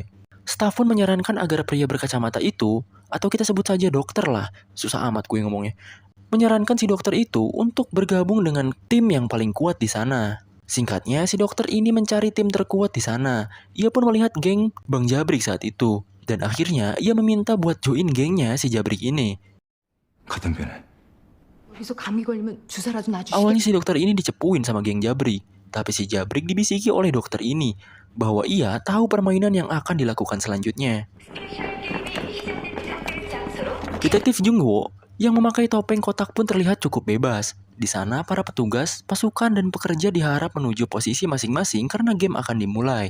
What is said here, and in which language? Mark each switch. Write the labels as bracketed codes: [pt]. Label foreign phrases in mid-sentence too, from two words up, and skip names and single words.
[id] Staf pun menyarankan agar pria berkacamata itu, atau kita sebut saja dokter lah, susah amat gue ngomongnya, menyarankan si dokter itu untuk bergabung dengan tim yang paling kuat di sana. Singkatnya, si dokter ini mencari tim terkuat di sana. Ia pun melihat geng Bang Jabrik saat itu. Dan akhirnya, ia meminta buat join gengnya si Jabrik ini. [ko] 같은 편에. 여기서 감기 걸리면 주사라도 놔주시겠어요? [id] Awalnya si dokter ini dicepuin sama geng Jabrik. Tapi si Jabrik dibisiki oleh dokter ini bahwa ia tahu permainan yang akan dilakukan selanjutnya. Detektif Jungwoo yang memakai topeng kotak pun terlihat cukup bebas. Di sana, para petugas, pasukan, dan pekerja diharap menuju posisi masing-masing karena game akan dimulai.